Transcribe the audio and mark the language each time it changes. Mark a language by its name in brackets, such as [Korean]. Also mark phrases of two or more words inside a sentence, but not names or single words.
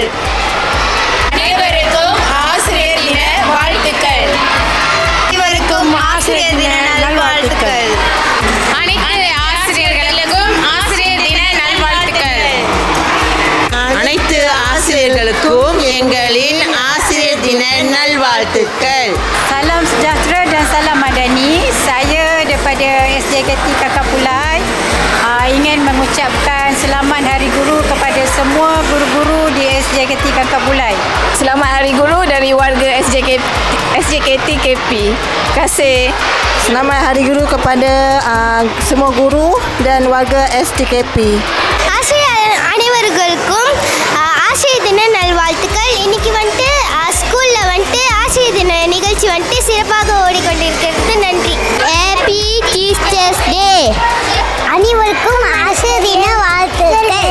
[Tamil] அனைவருக்கும் ஆசிரியர் தின வாழ்த்துக்கள். அனைவருக்கும் ஆசிரியர் தின நல்வாழ்த்துக்கள். அனைத்து ஆசிரியர்களுக்கும் ஆசிரியர் தின நல்வாழ்த்துக்கள். அனைத்து ஆசிரியர்களுக்கும் எங்களின் ஆசிரியர் தின நல்வாழ்த்துக்கள். [Malay] Salam sejahtera dan salam madani. Saya daripada SJKT Kangkapullai ingin mengucapkan selamat Hari Guru kepada semua guru-guru di SJKT Kangkapullai. Selamat Hari Guru dari warga SJKT KP. Terima kasih. Selamat Hari Guru kepada semua guru dan warga STKP. [Tamil] ஆசிரியர் அனைவர்களுக்கும் ஆசிரியர் தின நல்வாழ்த்துக்கள். இன்னைக்கு ஸ்கூலில் ஆசிரியர் தின நிகழ்ச்சி சிறப்பாக ஓடிக்கொண்டிருக்கிறது. நன்றி. [English] Happy Teachers Day. [Tamil] அனைவருக்கும் ஆசிரியர் தின வாழ்த்துக்கள்.